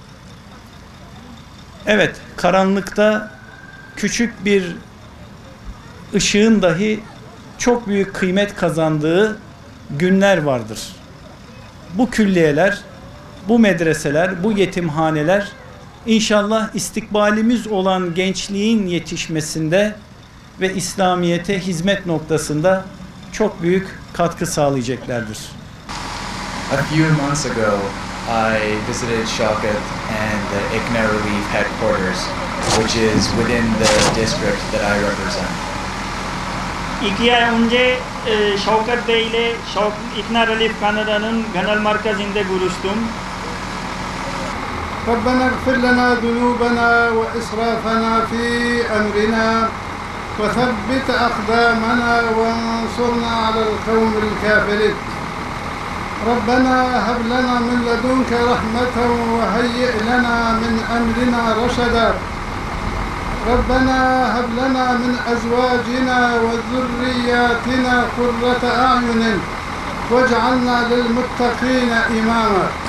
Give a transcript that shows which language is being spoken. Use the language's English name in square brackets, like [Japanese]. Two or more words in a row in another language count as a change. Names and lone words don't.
[Turkish] Evet, karanlıkta küçük bir ışığın dahi çok büyük kıymet kazandığı günler vardır. Bu külliyeler, bu medreseler, bu yetimhaneler inşallah istikbalimiz olan gençliğin yetişmesinde ve İslamiyet'e hizmet noktasında çok büyük katkı sağlayacaklardır. [English] A few months ago, I visited Shaukat and the IKNA Relief headquarters, which is within the district that I represent. [Turkish] 2 ay önce Şavkat Bey ile İkna Relief Kanada'nın genel merkezinde görüştüm. [Arabic] ربنا اغفر لنا ذنوبنا وإسرافنا في أمرنا وثبت أقدامنا وانصرنا على القوم الكافرين ربنا هب لنا من لدنك رحمة وهيئ لنا من أمرنا رشدا ربنا هب لنا من أزواجنا وذرياتنا قرة أعين واجعلنا للمتقين إماما